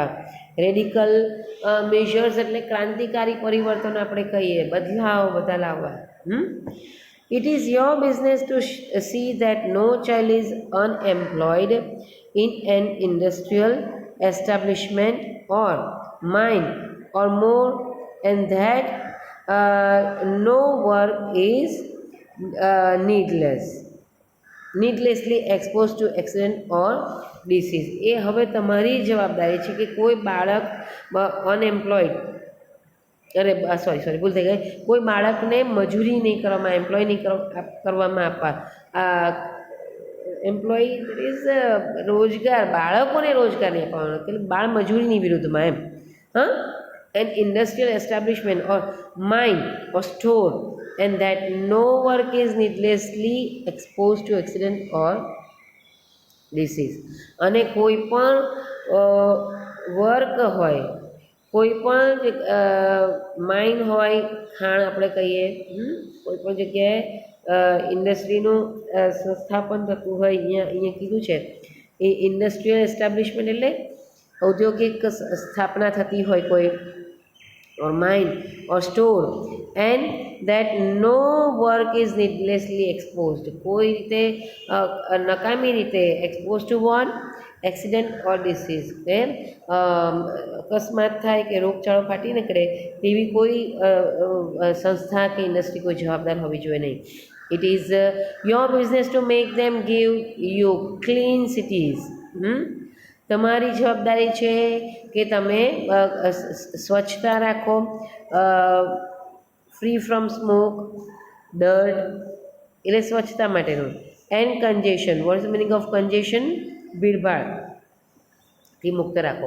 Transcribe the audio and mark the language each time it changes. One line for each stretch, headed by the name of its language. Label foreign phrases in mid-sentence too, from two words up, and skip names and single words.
English: radical measures
Gujarati: એટલે ક્રાંતિકારી પરિવર્તન આપણે કહીએ, બદલાવ બધા લાવવા.
English: it is your business to see that no child is unemployed in an industrial establishment or mine or more and that no work is needlessly exposed to accident or disease.
Gujarati: એ હવે તમારી જવાબદારી છે કે કોઈ બાળક અનએમ્પ્લોયડ, ભૂલ થઈ ગઈ, કોઈ બાળકને મજૂરી નહીં કરવામાં, એમ્પ્લોય નહીં કરવામાં આપવા.
English: employ is
Gujarati: રોજગાર, બાળકોને રોજગાર નહીં આપવાનો, એટલે બાળ મજૂરીની વિરુદ્ધમાં એમ.
English: An industrial establishment or mine or store, and that no work is needlessly exposed to accident or disease.
Gujarati: અને કોઈ પણ વર્ક હોય, કોઈ પણ માઇન હોય, ખાણ આપણે કહીએ, કોઈ પણ જગ્યાએ ઇન્ડસ્ટ્રીનું સંસ્થાપન થતું હોય, અહીંયા કીધું છે એ
English: industrial establishment
Gujarati: એટલે ઔદ્યોગિક સ્થાપના થતી હોય કોઈ,
English: or mine or store, and that no work is needlessly exposed.
Gujarati: કોઈ રીતે નકામી રીતે
English: exposed to what? Accident or disease.
Gujarati: કે અકસ્માત થાય કે રોગચાળો ફાટી નીકળે તેવી કોઈ સંસ્થા કે ઇન્ડસ્ટ્રી કોઈ જવાબદાર હોવી જોઈએ નહીં.
English: It is your business to make them give you clean cities.
Gujarati: તમારી જવાબદારી છે કે તમે સ્વચ્છતા રાખો,
English: free from smoke, dirt,
Gujarati: એટલે સ્વચ્છતા માટેનું.
English: and congestion. what is the meaning of congestion?
Gujarati: ભીડભાડ થી મુક્ત રાખો.